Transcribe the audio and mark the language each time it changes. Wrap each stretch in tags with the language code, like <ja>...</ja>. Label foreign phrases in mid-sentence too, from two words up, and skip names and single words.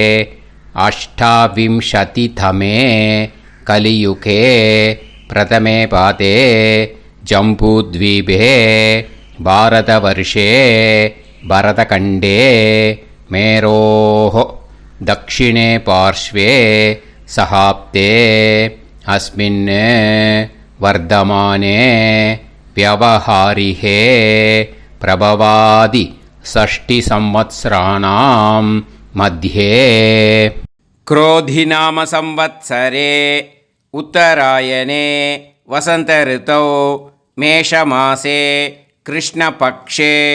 <sa>अष्टाविंशतितमे कलियुगे प्रथमे पादे जम्बूद्वीपे भारतवर्षे भरतखण्डे मेरोः दक्षिणे पार्श्वे शकाब्दे अस्मिन् वर्तमाने व्यवहारिहे प्रभवादि 6 संवत्सराणां मध्ये क्रोधिनाम संवत्सरे उत्तरायणे वसंत ऋतौ मेषमासे कृष्णपक्षे</sa>